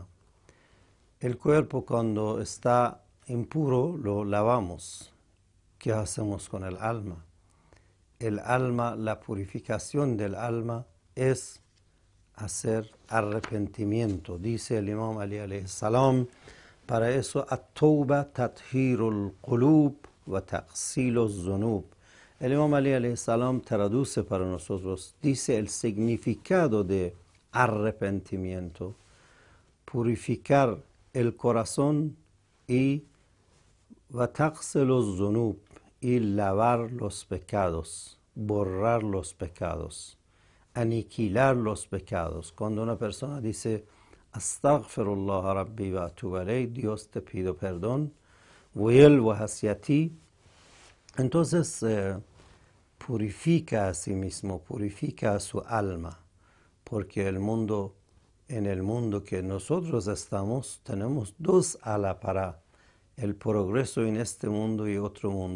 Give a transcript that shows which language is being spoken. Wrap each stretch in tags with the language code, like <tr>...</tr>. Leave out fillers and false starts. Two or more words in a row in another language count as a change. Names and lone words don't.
<es>El cuerpo cuando está impuro lo lavamos. ¿Qué hacemos con el alma? El alma, la purificación del alma es hacer arrepentimiento. Dice el Imam Ali</es> <ar>عليه السلام,</ar> <es>para eso,</es> <ar>التوبة تطهير القلوب وتغسل الذنوب.</ar> <es>El Imam Ali</es> <ar>عليه السلام</ar> <es>traduce para nosotros, dice el significado de arrepentimiento, purificar el corazón y</es> <ar>وتغسل الذنوب,</ar> <es>y lavar los pecados, borrar los pecados, aniquilar los pecados. Cuando una persona dice</es> <ar>أستغفر الله ربي وأتوب إليه,</ar> <es>Dios te pido perdón, vuelvo hacia ti, entonces purifica a sí mismo, purifica a su alma, porque en el mundo que nosotros estamos, tenemos dos alas para el progreso en este mundo y otro mundo.</es>